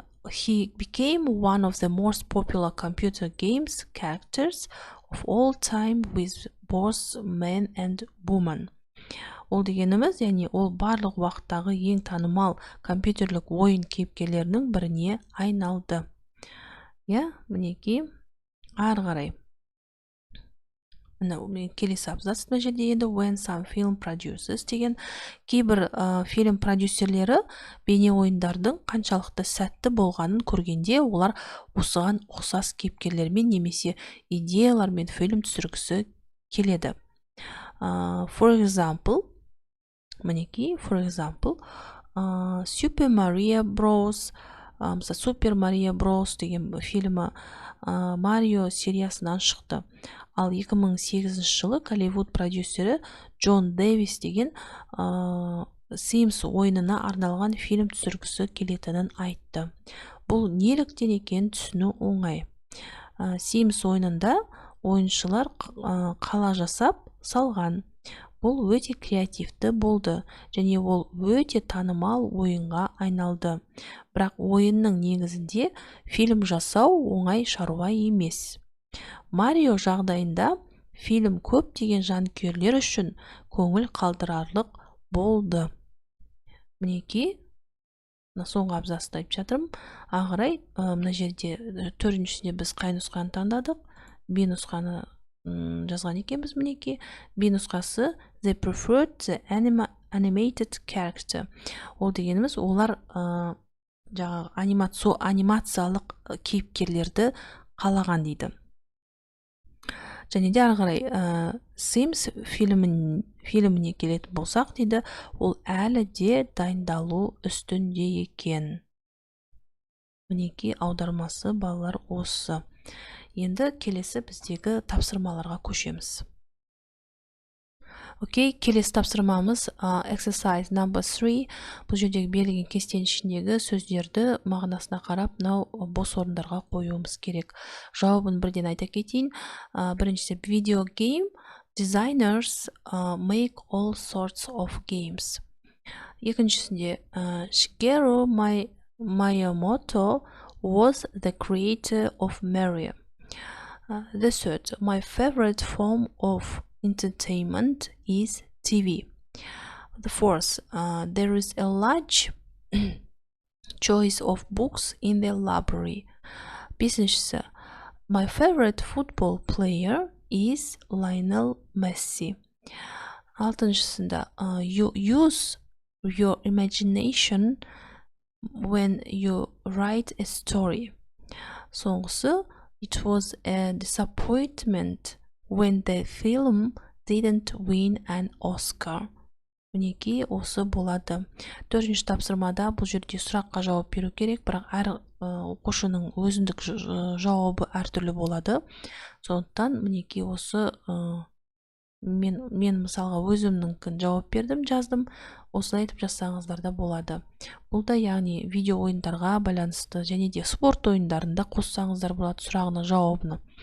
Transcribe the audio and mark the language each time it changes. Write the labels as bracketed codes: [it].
[en] He became one of the most popular computer games characters of all time with both men and women. [kk] Ол дегеніміз, яғни ол барлық уақыттағы ең танымал компьютерлік ойын кейіпкерлерінің біріне айналды. Иә, мінекей ары қарай. міне келесі абзац мына жерде енді [en] when some film producers [kk] деген кейбір фильм продюсерлері бейне ойындардың қаншалықты сәтті болғанын көргенде олар осыған ұқсас кейіпкерлермен немесе идеялармен фильм түсіргісі келеді. [en] For example, мінекей, for example, Super Mario Bros. Super Mario Bros. [kk] Деген фильмі Марио сериясынан шықты. Ал 2008 жылы Голливуд продюсері Джон Дэвис деген Sims ойынына арналған фильм түсіргісі келетінін айтты. Бұл неліктен екенін түсіну оңай. Sims ойынында ойыншылар қала жасап салған. Бұл өте креативті болды және ол өте танымал ойынға айналды. Бірақ ойынның негізінде фильм жасау оңай шаруа емес. Марио жағдайында фильм көптеген жанкүйерлер үшін көңіл қалдырарлық болды. Мінекей, соңғы абзацты айтып жатырмын. Ағырай, мына жерде төртіншісінде біз қай нұсқаны таңдадық? B нұсқаны жазған екенбіз. Мінекей, B нұсқасы [en] they preferred the animated character. [kk] Ол дегеніміз олар жаңағы анимациялық кейіпкерлерді қалаған дейді. Және де ары қарай Sims фильміне келетін болсақ дейді, ол әлі де дайындалу үстінде екен. Мінекей аудармасы балалар осы. Енді келесі біздегі тапсырмаларға көшеміз. Окей, келесі тапсырмамыз [en] exercise number 3. [kk] Бұл жердегі берілген кестенің ішіндегі сөздерді мағынасына қарап, мынау бос орындарға қоюымыз керек. Жауабын бірден айта кетейін. [en] Біріншісі video game. Designers make all sorts of games. Екіншісінде Shigeru Miyamoto was the creator of Mario. The third, my favorite form of entertainment is TV. The fourth, there is a large choice of books in the library. Бесіншісі, my favorite football player is Lionel Messi. Алтыншысында, you use your imagination when you write a story. Соңғысы, it was a disappointment when the film didn't win an Oscar. [kk] Мінекей осы болады. Төртінші тапсырмада бұл жерде сұраққа жауап беру керек, бірақ әр оқушының өзіндік жауабы әртүрлі болады. Сондықтан мінекей осы мен мысалға өзімнің жауап бердім, жаздым. Осылай айтып жазсаңыздар да болады. Бұл да яғни видео ойындарға байланысты және де спорт ойындарында қоссаңыздар болады сұрағының жауабını.